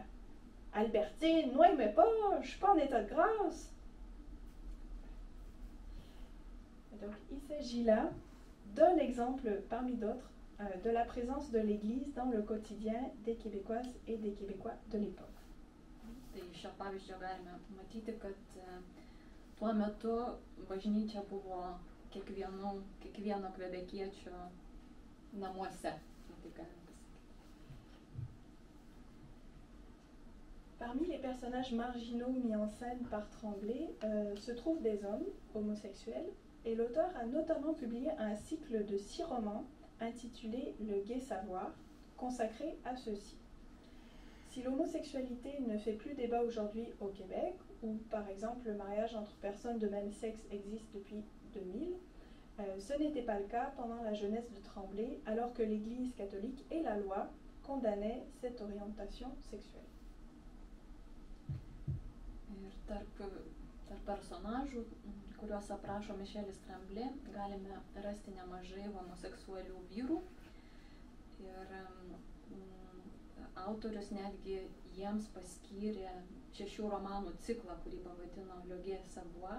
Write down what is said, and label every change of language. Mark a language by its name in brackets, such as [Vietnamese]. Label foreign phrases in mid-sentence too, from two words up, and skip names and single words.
[French] Albertine, non, mais pas, je suis pas en état de grâce. » Donc, il s'agit là d'un exemple parmi d'autres de la présence de l'Église dans le quotidien des Québécoises et des Québécois de l'époque. [Lithuanian] Tai šio pavyzdžio galime matyti, kad tuo metu bažnyčia buvo kiekvieno kvebekiečio namuose. Tai galim pasakyti. [French] Parmi les personnages marginaux mis en scène par Tremblay se trouvent des hommes homosexuels, et l'auteur a notamment publié un cycle de 6 romans intitulé Le Gai Savoir, consacré à ceux-ci. Si l'homosexualité ne fait plus débat aujourd'hui au Québec, où par exemple le mariage entre personnes de même sexe existe depuis 2000, ce n'était pas le cas pendant la jeunesse de Tremblay, alors que l'Église catholique et la loi condamnaient cette orientation sexuelle. [Lithuanian] Ir tarp personažų, kuriuos aprašo Mišelis Tremblay, galime rasti nemažai homoseksualių vyrų. Ir autorius netgi jiems paskyrė 6 romanų ciklą, kurį pavadino Le Gai Savoir.